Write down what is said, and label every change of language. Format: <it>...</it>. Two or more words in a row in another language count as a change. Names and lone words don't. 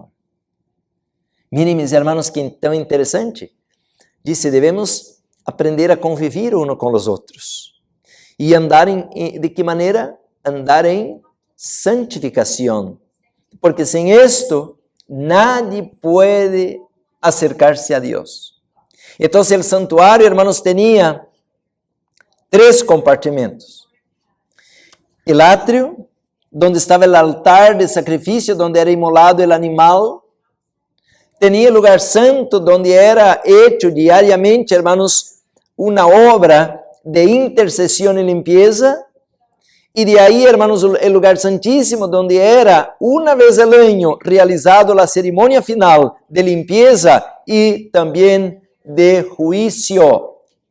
<es>Miren, mis hermanos, que</es> <pt>tão interessante. Dice, devemos aprender a conviver uno com os outros. E andar de que maneira? Andar em santificação. Porque sem esto, nadie pode acercar-se a Deus. Então, o santuário, hermanos, tinha 3 compartimentos. O átrio, onde estava o altar de sacrifício, onde era imolado o animal. Tinha lugar santo, onde era hecho diariamente, hermanos,</pt> <es>una obra de intercesión y limpieza. Y de ahí, hermanos, el lugar santísimo, donde era una vez al año realizado la ceremonia final de limpieza y también de juicio.</es>